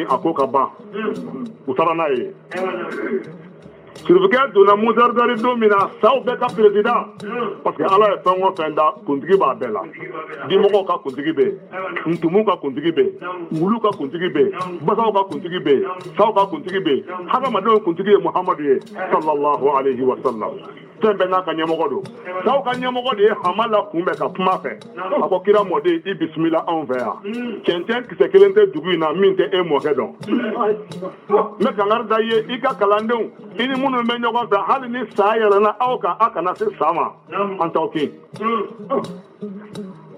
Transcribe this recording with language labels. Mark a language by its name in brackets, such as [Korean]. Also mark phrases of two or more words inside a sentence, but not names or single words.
[Bambara] a ko ka ban u taara n'a ye sirifukɛ donna Mudaridari don min na saw bɛɛ ka [French] président parce que [Bambara] Ala ye fɛn o fɛn da kuntigi b'a bɛɛ la dimɔgɔw ka kuntigi bɛ yen ntumu ka kuntigi bɛ yen wulu ka kuntigi bɛ yen basaw ka kuntigi bɛ yen saw ka kuntigi bɛ yen hadamadenw kuntigi ye Muhamadu ye [Arabic] صلى الله عليه وسلم [Bambara] fɛn bɛɛ n'a ka ɲɛmɔgɔ don saw ka ɲɛmɔgɔ de ye Hamala kunbɛn ka kuma fɛ a ko kira mɔden i bisimila anw fɛ yan cɛncɛn kisɛ kelen tɛ dugu in na min tɛ e mɔkɛ dɔn n bɛ kangari da i ye i ka kalandenw i ni minnu bɛ ɲɔgɔn fɛ hali ni sa yɛlɛnna aw kan a kana se sa ma an t'aw kin